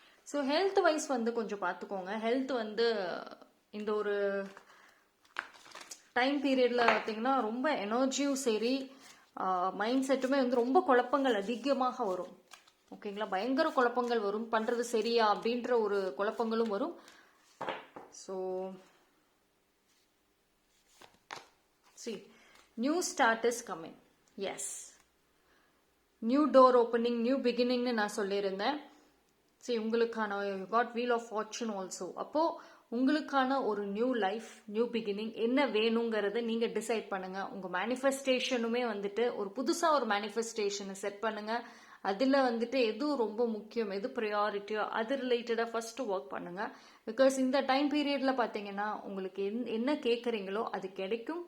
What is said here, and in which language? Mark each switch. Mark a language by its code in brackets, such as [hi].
[ta] So health wise வந்து கொஞ்சம் பார்த்துக்கோங்க. ஹெல்த் வந்து இந்த ஒரு டைம் பீரியடில் பார்த்தீங்கன்னா ரொம்ப எனர்ஜியும் சரி, மைண்ட் செட்டுமே வந்து ரொம்ப குழப்பங்கள் அதிகமாக வரும். ஓகேங்களா. பயங்கர குழப்பங்கள் வரும். பண்ணுறது சரியா அப்படின்ற ஒரு குழப்பங்களும் வரும். [en] So see, new start is coming. Yes. New door opening, new beginning னு [ta] நான் சொல்லியிருந்தேன். [en] see, உங்களுக்கான you got wheel of fortune also. [ta] அப்போ உங்களுக்கான ஒரு நியூ லைஃப், நியூ பிகினிங் என்ன வேணுங்கிறத நீங்கள் டிசைட் பண்ணுங்க. உங்கள் மேனிஃபெஸ்டேஷனுமே வந்துட்டு ஒரு புதுசாக ஒரு மேனிஃபெஸ்டேஷனை செட் பண்ணுங்க. அதில் வந்துட்டு எது ரொம்ப முக்கியம், எது ப்ரையாரிட்டியோ அது ரிலேட்டடாக ஃபர்ஸ்ட் ஒர்க் பண்ணுங்க. பிகாஸ் இந்த டைம் பீரியடில் பார்த்தீங்கன்னா உங்களுக்கு என்ன கேட்குறீங்களோ அது கிடைக்கும்.